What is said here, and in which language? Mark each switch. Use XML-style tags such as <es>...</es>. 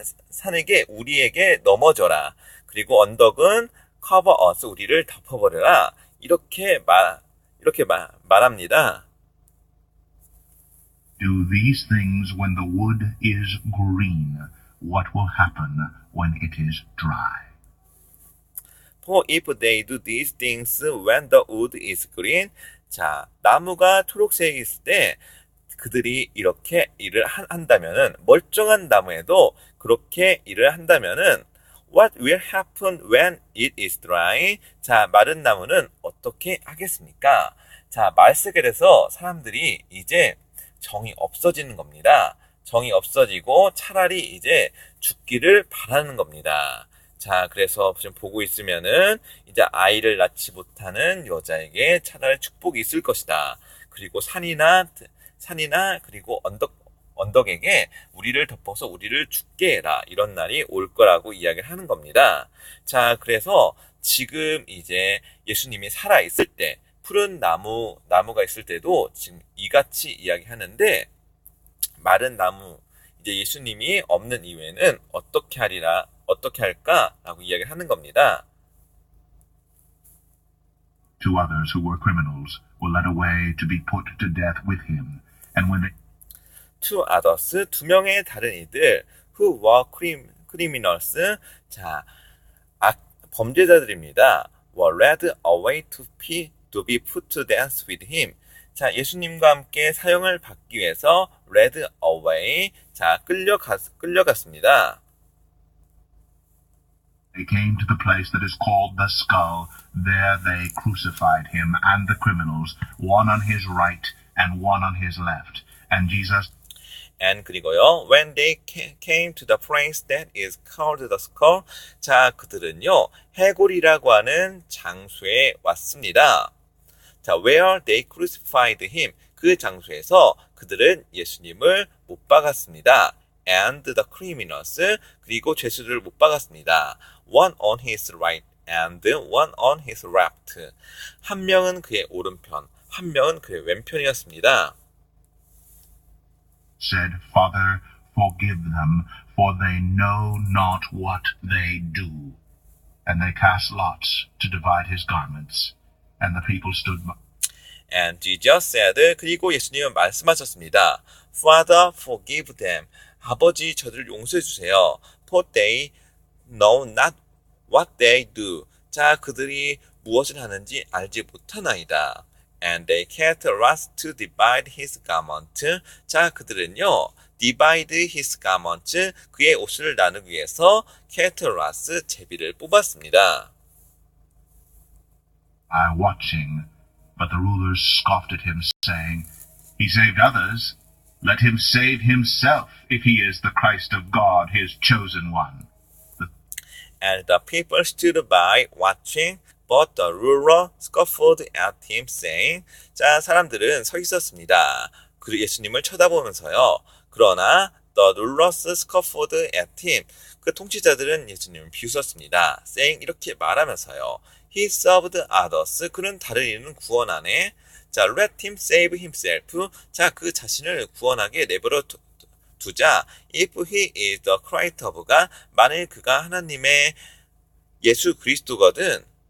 <ko>산에게, 우리에게 넘어져라. 그리고 언덕은</ko> <en>cover us.</en> <ko>우리를 덮어버려라. 이렇게 말합니다.</ko> <en>do these things when the wood is green, what will happen when it is dry? For if they do these things when the wood is green,</en> <ko>자, 나무가 초록색이 있을 때 그들이 이렇게 일을 한다면은,</ko> <en>멀쩡한 나무에도 그렇게 일을 한다면은, what will happen when it is dry?</en> <ko>자, 마른 나무는 어떻게 하겠습니까? 자, 말세게 돼서 사람들이 이제 정이 없어지는 겁니다. 정이 없어지고 차라리 이제 죽기를 바라는 겁니다. 자, 그래서 지금 보고 있으면은 이제 아이를 낳지 못하는 여자에게 차라리 축복이 있을 것이다. 그리고 산이나 그리고 언덕에게 우리를 덮어서 우리를 죽게 해라. 이런 날이 올 거라고 이야기를 하는 겁니다. 자, 그래서 지금 이제 예수님이 살아 있을 때, 푸른 나무가 있을 때도 지금 이같이 이야기하는데, 마른 나무, 이제 예수님이 없는 이후에는 어떻게 할까라고 이야기를 하는 겁니다.</ko> <en>Two others who were criminals were led away to be put to death with him, and when they Two others,</en> <ko>두 명의 다른 이들,</ko> <en>who were criminals,</en> <ko>자, 범죄자들입니다.</ko> <en>were led away to be put to death with him.</en> <ko>자, 예수님과 함께 사형을 받기 위해서</ko> <en>led away,</en> <ko>자, 끌려갔습니다.</ko> <en>They came to the place that is called the Skull. There they crucified him and the criminals, one on his right and one on his left. And Jesus And</en> <ko>그리고요,</ko> <en>when they came to the place that is called the skull,</en> <ko>자, 그들은요, 해골이라고 하는 장소에 왔습니다. 자,</ko> <en>where they crucified him,</en> <ko>그 장소에서 그들은 예수님을 못 박았습니다.</ko> <en>And the criminals,</en> <ko>그리고 죄수들을 못 박았습니다.</ko> <en>One on his right and one on his left.</en> <ko>한 명은 그의 오른편, 한 명은 그의 왼편이었습니다.</ko> <en>said, Father, forgive them, for they know not what they do. And they cast lots to divide his garments. And the people stood by. And Jesus said,</en> <ko>그리고 예수님은 말씀하셨습니다.</ko> <en>Father, forgive them.</en> <ko>아버지, 저들을 용서해 주세요.</ko> <en>For they know not what they do.</en> <ko>자, 그들이 무엇을 하는지 알지 못하나이다.</ko> <en>And they cast lots to divide his garment.</en> <ko>자, 그들은요,</ko> <en>divide his garment,</en> <ko>그의 옷을 나누기 위해서</ko> <en>cast lots,</en> <ko>제비를 뽑았습니다.</ko> <en>Watching, but the rulers scoffed at him, saying, He saved others. Let him save himself, if he is the Christ of God, his chosen one. And the people stood by watching, but the ruler scoffed at him, saying,</en> <ko>자, 사람들은 서 있었습니다. 그 예수님을 쳐다보면서요. 그러나</ko> <en>the rulers scoffed at him,</en> <ko>그 통치자들은 예수님을 비웃었습니다.</ko> <en>saying,</en> <ko>이렇게 말하면서요.</ko> <en>He served others,</en> <ko>그는 다른 이는 구원하네. 자,</ko> <en>let him save himself,</en> <ko>자, 그 자신을 구원하게 내버려 두자.</ko> <en>If he is the Christ of God,</en> <ko>만일 그가 하나님의 예수 그리스도거든.</ko>